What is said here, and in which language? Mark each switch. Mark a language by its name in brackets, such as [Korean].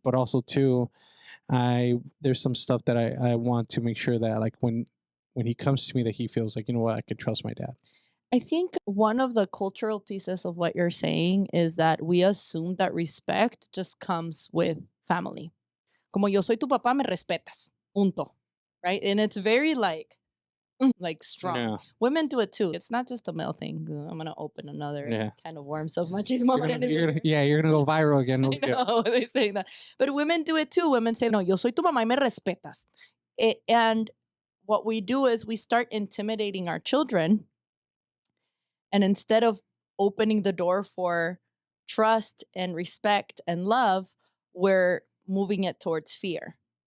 [English] But also too, there's some stuff that I want to make sure that like when he comes to me that he feels like, you know what, I could trust my dad. I think one of the cultural pieces of what you're saying is that we assume that respect just comes with family. [Spanish] Como yo soy tu papá, me respetas. Punto. [English] Right? And it's very like strong. Yeah. Women do it too. It's not just a male thing. I'm gonna open another kind of worms of machismo. You're gonna go viral again. I know they say that, but women do it too. Women say, [Spanish] "No, yo soy tu mamá y me respetas," [English] and what we do is we start intimidating our children, and instead of opening the door for trust and respect and love, we're moving it towards fear.